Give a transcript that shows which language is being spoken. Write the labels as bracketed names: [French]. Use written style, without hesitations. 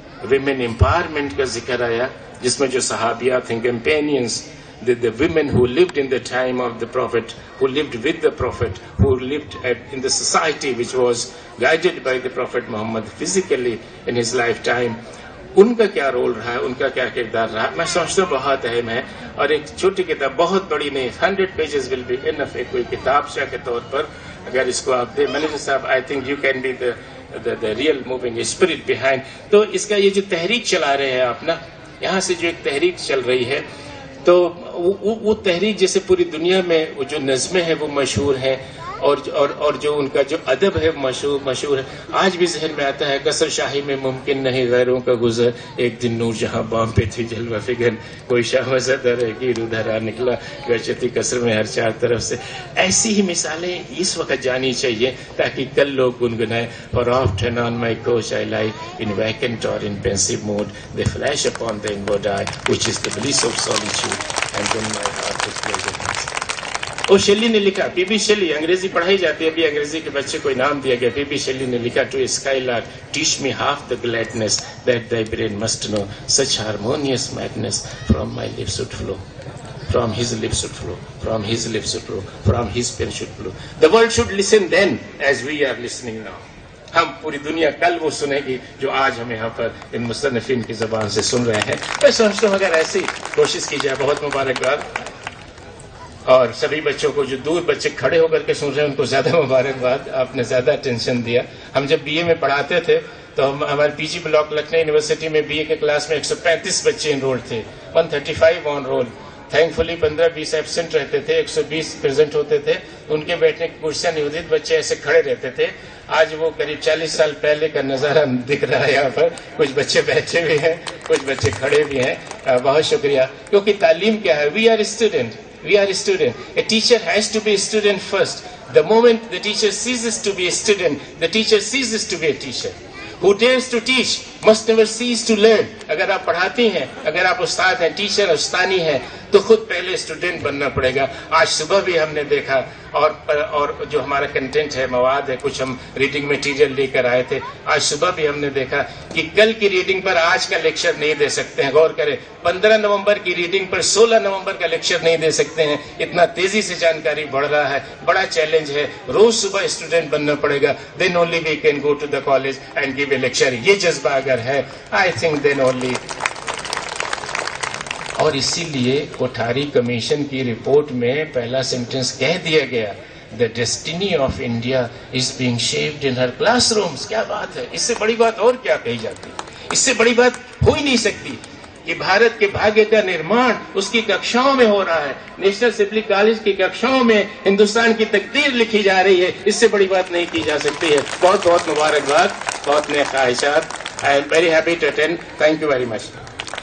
[Urdu] Women empowerment کا ذکر آیا, جس میں جو صحابیات ہیں, [English] companions, the women who lived in the time of the Prophet, who lived with the Prophet, who lived in the society which was guided by the Prophet Muhammad physically in his lifetime, [Urdu] ان کا کیا role رہا ہے, ان کا کیا کردار رہا, میں سمجھتا ہوں بہت اہم ہے. اور ایک چھوٹی کتاب, بہت بڑی نہیں, [English] 100 pages will be enough, [Urdu] ایک کوئی کتاب شاہ کے طور پر اگر اس کو آپ دیں. [English] Manager صاحب, I think you can be the real moving spirit behind. [Urdu] تو اس کا یہ جو تحریک چلا رہے ہیں آپ نا, یہاں سے جو ایک تحریک چل رہی ہے, تو وہ تحریک جیسے پوری دنیا میں وہ جو نظمیں ہیں وہ مشہور ہیں, اور جو ان کا جو ادب ہے مشہور ہے. آج بھی ذہن میں آتا ہے, قصر شاہی میں ممکن نہیں غیروں کا گزر, ایک دن نور جہاں بام پہ تھی جلوہ فکر, کوئی شاہ وزد رہگیر ادھر آ نکلا, گرچتی قصر میں ہر چار طرف سے. ایسی ہی مثالیں اس وقت جانی چاہیے تاکہ کل لوگ گنگنائیں. [English] For oft and on my coach I lie in vacant or in pensive mood, they flash upon the inward eye, which is the bliss of solitude, and then my heart is pleasure. [Urdu] وہ Shelley نے لکھا, پی be Shelley, انگریزی پڑھائی جاتی ہے, ابھی انگریزی کے بچے کو انعام دیا گیا. [English] P be Shelley نے لکھا, to sky lark teach me half the گلیڈنس that thy brain must know, such harmonious madness from my lips would flow, from his lips would flow, from his lips would flow, from his pen should flow. The world should listen then as we are listening now. [Urdu] ہم پوری دنیا کل وہ سنے گی جو آج ہم یہاں پر ان مصنفین کی زبان سے سن رہے ہیں. میں سمجھتا ہوں اگر ایسی کوشش کی جائے بہت مبارکباد. اور سبھی بچوں کو جو دور بچے کھڑے ہو کر کے سن رہے ہیں ان کو زیادہ مبارکباد. آپ نے زیادہ اٹینشن دیا. ہم جب بی اے میں پڑھاتے تھے تو ہمارے پی جی بلاک لکھنؤ یونیورسٹی میں بی اے کے کلاس میں 135 بچے انرول تھے, 135 آن رول. تھینکفلی 15-20 ایبسنٹ رہتے تھے, 120 پریزنٹ ہوتے تھے. ان کے بیٹھنے کی کرسیاں نہیں ہوتی, بچے ایسے کھڑے رہتے تھے. آج وہ قریب 40 سال پہلے کا نظارہ دکھ رہا ہے یہاں پر. کچھ بچے بیٹھے بھی ہیں, کچھ بچے کھڑے بھی ہیں. بہت شکریہ. کیونکہ تعلیم کیا ہے؟ [English] We are student. We are a student. A teacher has to be a student first. The moment the teacher ceases to be a student, the teacher ceases to be a teacher. Who dares to teach must never cease to learn. [Urdu] اگر آپ پڑھاتی ہیں, اگر آپ استاد ہیں, teacher استانی ہیں, تو خود پہلے اسٹوڈنٹ بننا پڑے گا. آج صبح بھی ہم نے دیکھا اور جو ہمارا کنٹینٹ ہے, مواد ہے, کچھ ہم ریڈنگ میٹیریل لے کر آئے تھے. آج صبح بھی ہم نے دیکھا کہ کل کی ریڈنگ پر آج کا لیکچر نہیں دے سکتے ہیں. غور کریں, 15 نومبر کی ریڈنگ پر 16 نومبر کا لیکچر نہیں دے سکتے ہیں. اتنا تیزی سے جانکاری بڑھ رہا ہے. بڑا چیلنج ہے. روز صبح اسٹوڈنٹ بننا پڑے گا. [English] Then only we can go to the college and give a lecture. [Urdu] یہ جذبہ اگر ہے, [English] I think then only. [Urdu] اور اسی لیے کوٹھاری کمیشن کی رپورٹ میں پہلا سینٹنس کہہ دیا گیا, [English] The destiny of India is being shaped in her classrooms. [Urdu] کیا بات ہے؟ اس سے بڑی بات اور کیا کہی جاتی؟ اس سے بڑی بات ہو ہی نہیں سکتی کہ بھارت کے بھاگیہ کا نرمان اس کی ککشاؤں میں ہو رہا ہے. نیشنل اسمبلی کالج کی ککشاؤں میں ہندوستان کی تقدیر لکھی جا رہی ہے. اس سے بڑی بات نہیں کی جا سکتی ہے. بہت بہت مبارکباد, بہت نیک خواہشات. [English] I am very happy to attend. Thank you very much.